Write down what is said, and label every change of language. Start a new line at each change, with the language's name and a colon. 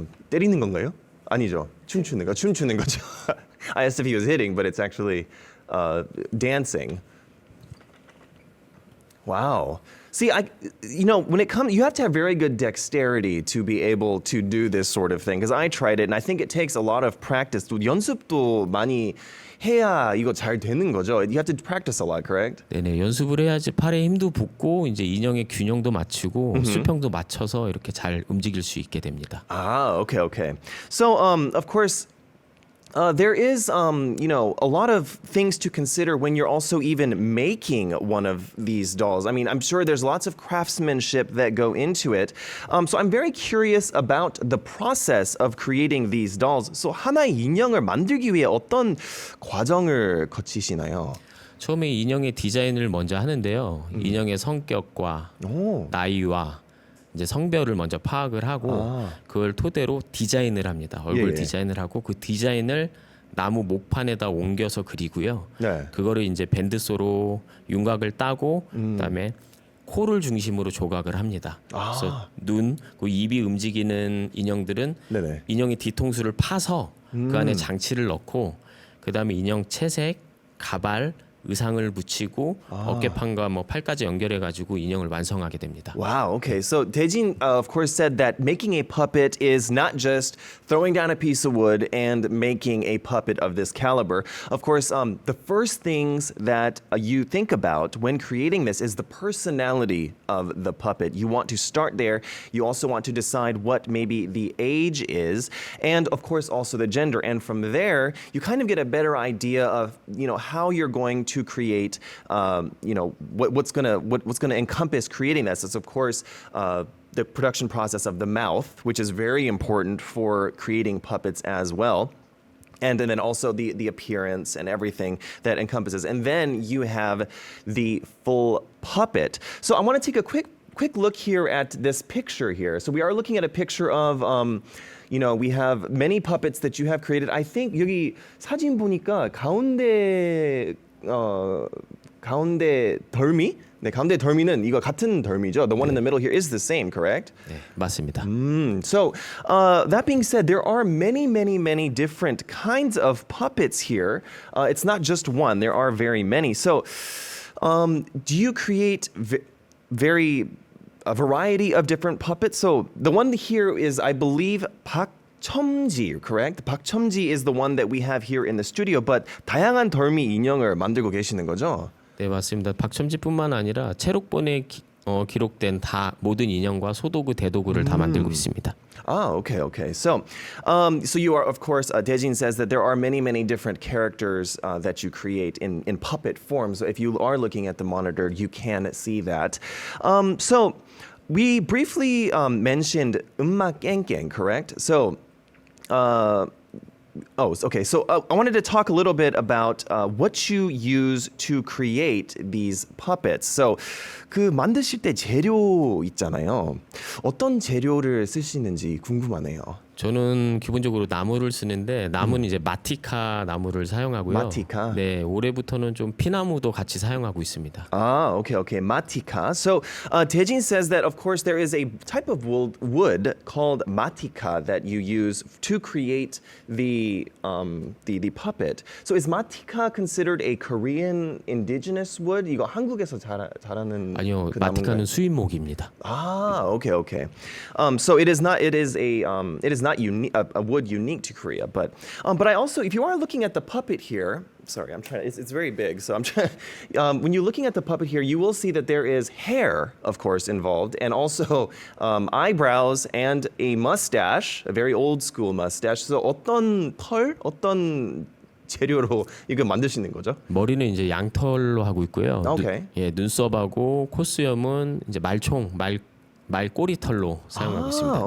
Korean: 때리는 건가요? 아니죠. 춤추는 거죠.
English: I asked if he was hitting, but it's actually dancing. Wow. See, when it comes, you have to have very good dexterity to be able to do this sort of thing. Because I tried it, and I think it takes a lot of practice.
Korean: 또 연습도 많이 해야 이거 잘 되는 거죠.
English: You have to practice a lot, correct?
Korean: 네네, 연습을 해야지 팔에 힘도 붙고 이제 인형의 균형도 맞추고 수평도 맞춰서 이렇게 잘 움직일 수 있게 됩니다.
English: Okay. So, of course. There is, a lot of things to consider when you're also even making one of these dolls. I mean, I'm sure there's lots of craftsmanship that go into it. So I'm very curious about the process of creating these dolls. So
Korean: 하나의 인형을 만들기 위해 어떤 과정을 거치시나요? 처음에 인형의 디자인을 먼저 하는데요. 인형의 성격과 나이와 이제 성별을 먼저 파악을 하고 그걸 토대로 디자인을 합니다. 얼굴 디자인을 하고 그 디자인을 나무 목판에다 옮겨서 그리고요. 네. 그거를 이제 밴드소로 윤곽을 따고 그다음에 코를 중심으로 조각을 합니다. 그래서 눈, 그 입이 움직이는 인형들은 네네. 인형의 뒤통수를 파서 그 안에 장치를 넣고 그다음에 인형 채색, 가발, 의상을 붙이고 어깨판과 팔까지 연결해 가지고 인형을 완성하게 됩니다.
English: Wow, okay. So Dae-jin, of course, said that making a puppet is not just throwing down a piece of wood and making a puppet of this caliber. Of course, the first things that you think about when creating this is the personality of the puppet. You want to start there. You also want to decide what maybe the age is, and of course also the gender. And from there, you kind of get a better idea of how you're going to create, what's gonna encompass creating this. Is of course the production process of the mouth, which is very important for creating puppets as well. And then also the appearance and everything that encompasses. And then you have the full puppet. So I want to take a quick look here at this picture here. So we are looking at a picture of, we have many puppets that you have created. I think
Korean: 여기 사진 보니까 가운데 덜미? 네, 가운데 덜미는 이거 같은 덜미죠.
English: The one in the middle here is the same, correct?
Korean: 네, 맞습니다.
English: So that being said, there are many different kinds of puppets here. It's not just one. There are very many. So do you create very a variety of different puppets. So the one here is, I believe, 박첨지, correct? 박첨지 is the one that we have here in the studio, but
Korean: 다양한 덜미 인형을 만들고 계시는 거죠? 네, 맞습니다. 박첨지뿐만 아니라 체록본에 기록된 다 모든 인형과 소도구, 대도구를 다 만들고 있습니다.
English: Ah, okay. So you are, of course, Daejin says that there are many different characters that you create in puppet form. So if you are looking at the monitor, you can see that. So we briefly mentioned 음악 깽깽, correct? So, okay. So I wanted to talk a little bit about what you use to create these puppets. So
Korean: 그 만드실 때 재료 있잖아요. 어떤 재료를 쓰시는지 궁금하네요. 저는 기본적으로 나무를 쓰는데 나무는 이제 마티카 나무를 사용하고요. 마티카? 네, 올해부터는 좀 피나무도 같이 사용하고 있습니다.
English: Ah, okay. Matika. So Daejin says that, of course, there is a type of wood called matika that you use to create the puppet. So is matika considered a Korean indigenous wood?
Korean: 이거 한국에서 자라는 아니요, 그 마티카는 수입목입니다.
English: Ah, okay. So it is not a wood unique to Korea, but I also, if you are looking at the puppet here, sorry, I'm trying. It's very big, so I'm trying. When you're looking at the puppet here, you will see that there is hair, of course, involved, and also eyebrows and a mustache, a very old school mustache. So
Korean: 어떤 재료로 이거 만드시는 거죠? 머리는 이제 양털로 하고 있고요.
English: Okay.
Korean: 눈썹하고 콧수염은 이제 말 꼬리털로 사용하고 있습니다.